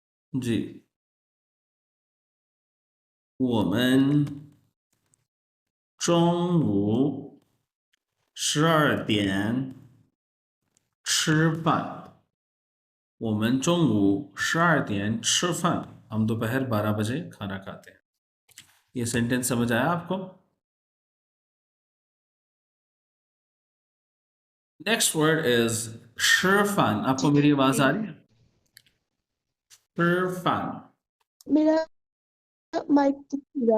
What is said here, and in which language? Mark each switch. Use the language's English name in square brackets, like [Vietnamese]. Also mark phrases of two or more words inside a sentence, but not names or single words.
[Hindi] जी, [Chinese] 我们中午12点吃饭。我们中午12点吃饭। [Hindi] हम दोपहर 12 बजे खाना खाते हैं। ये सेंटेंस समझ आया आपको? [English] next word is [Hindi] 吃饭। आपको मेरी आवाज आ जी रही है? [Chinese] 吃饭। [Hindi] मेरा माइक पूरा